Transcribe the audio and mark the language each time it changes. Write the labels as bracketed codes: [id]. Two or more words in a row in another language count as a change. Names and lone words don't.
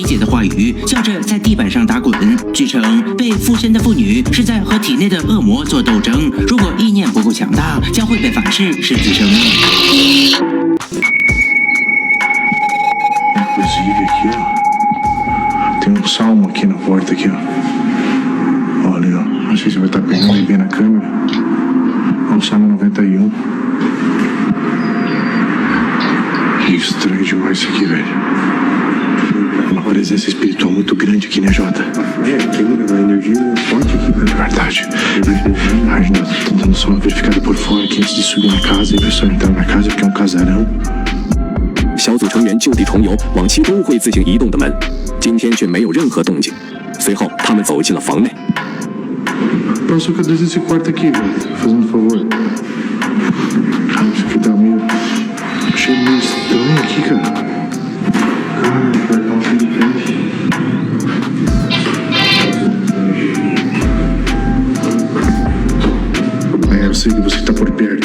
[zh] 话语，笑着在地板上打滚。据称，被附身的妇女是在和体内的恶魔做斗争，如果意念不够强大，将会被反噬失去生命。 [pt] Inclusive aqui, ó. Tem salmo aqui na porta aqui, ó. Olha, ó. Não sei se vai estar pegando aí bem na câmera. É o Salmo 91. Que estranho demais isso aqui, velho. Uma presença espiritual muito grande aqui, né, Jota? Tem uma energia forte aqui, velho. Verdade. A gente tá tentando só verificar por fora aqui antes de subir na casa e o pessoal entrar na casa, porque é um casarão. [zh] 小组成员就地重游往其都会自行移动的门，今天却没有任何动静。随后，他们走进了房内。 [pt] Passou cadê esse quarto aqui, velho? Fazendo um favor. Cara, isso aqui tá meio... Achei meio estranho aqui, cara. Cara, vai dar um de frente. Eu sei que você tá por perto.